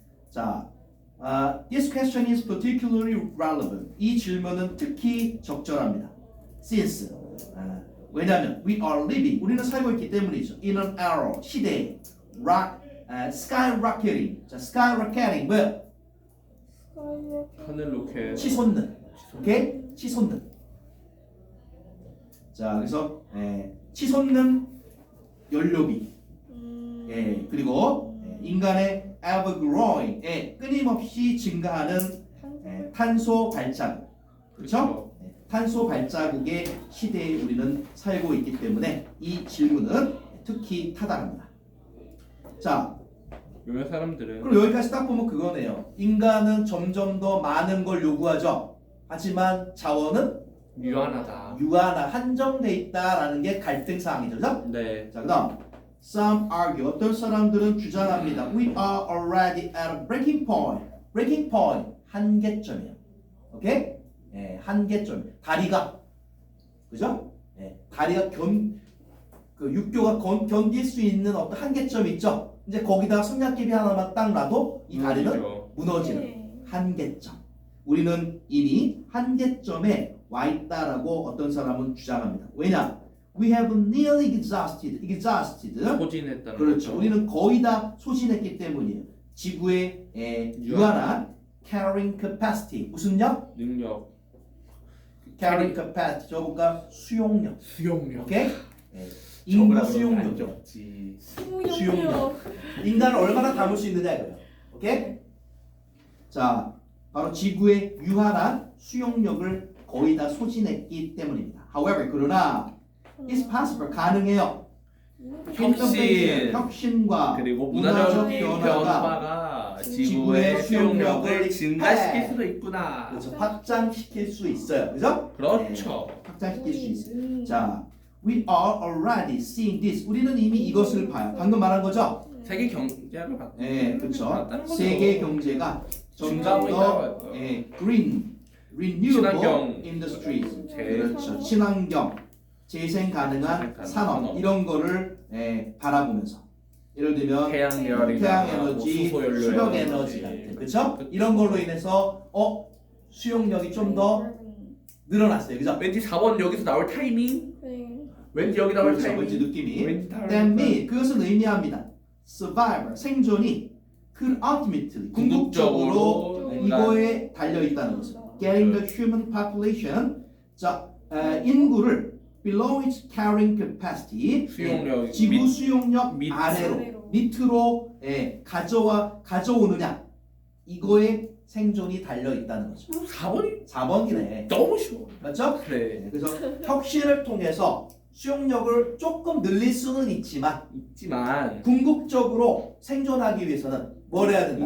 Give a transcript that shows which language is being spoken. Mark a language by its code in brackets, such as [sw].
[en] 자, this question is particularly relevant. [ko] 이 질문은 특히 적절합니다. [en] Since, [ko] 왜냐하면 [en] we are living, [ko] 우리는 살고 있기 때문이죠. [en] In an era, [ko] 시대에 [en] skyrocketing. [ko] 자, skyrocketing 뭐야? 하늘 로켓. 치솟는. 오케이? 치솟는. 자, 그래서 치솟는 연료비. 그리고 인간의 [en] ever growing, [ko] 끊임없이 증가하는 탄소 발자국. 그렇죠? 탄소 발자국의 시대에 우리는 살고 있기 때문에 이 질문은 특히 타당합니다. 자, 몇몇 사람들은 그럼 여기까지 딱 보면 그거네요. 인간은 점점 더 많은 걸 요구하죠. 하지만 자원은 유한하다. 한정돼 있다라는 게 갈등 사항이죠. 그죠? 네. 자, 그다음 [en] some argue. [ko] 어떤 사람들은 주장합니다. [en] We are already at a breaking point. [ko] breaking point. 한계점이에요. 오케이? 한계점. 다리가. 그죠? 다리가 육교가 견딜 수 있는 어떤 한계점이 있죠. 이제 거기다가 손잡개비 하나만 딱 놔도 이 다리는 무너지는 한계점. 우리는 이미 한계점에 와 있다라고 어떤 사람은 주장합니다. 왜냐? [en] We have nearly exhausted. [ko] 소진했다는 그렇죠. 거죠. 우리는 거의 다 소진했기 때문이에요. 지구의 유한한 carrying capacity. 무슨요? 능력. carrying capacity. 저거가 수용력. 오케이? 인구 수용력. 수용력. 인간을 얼마나 담을 수 있느냐 이거예요. 오케이? 자, 바로 지구의 유한한 수용력을 거의 다 소진했기 때문입니다. [en] However, [ko] 그러나 [en] it's possible, [ko] 가능해요. 혁신. 혁신과 그리고 문화적 문화적인 변화가 변화가 지구의 지구의 수용력을 수용력을 증가시킬 수도 있구나. 그래서 확장시킬 수 있어요. 그죠? 그렇죠. 확장시킬 수 있어요. [en] 자, we are already seeing this. [ko] 우리는 이미 이것을 봐요. 방금 말한 거죠? 세계 경제를 봤. 네, 그렇죠. 다른 거죠. 세계 경제가 증가하고 있다고 더 했어요. [en] green, renewable [ko] 친환경 [en] industries. [ko] 제 그렇죠. 친환경, 재생 가능한 산업 이런 거를 바라보면서 예를 들면 태양열이나 태양 에너지, 수소연료 수력 에너지 같은 그렇죠? 이런 걸로 인해서 수용력이 좀 더 늘어났어요. 그죠? 왠지 4번 여기서 나올 타이밍? 왠지 여기 나올 그렇죠. 타이밍? 왠지 느낌이 왠지 나올 [en] that mean [ko] 그것은 의미합니다. survival 생존이 그 ultimately 궁극적으로 이거에 달려 있다는 것을 [en] getting the human population 자 인구를 below its carrying capacity [ko] 수용력 지구 수용력 밑- 아래로 밑으로 가져오느냐 이거에 생존이 달려 있다는 거죠. 4번이 4번이네. 너무 쉬워. 맞죠? 그래. 그래서 혁신을 통해서 수용력을 조금 늘릴 수는 있지만 궁극적으로 생존하기 위해서는 뭘 해야 된다?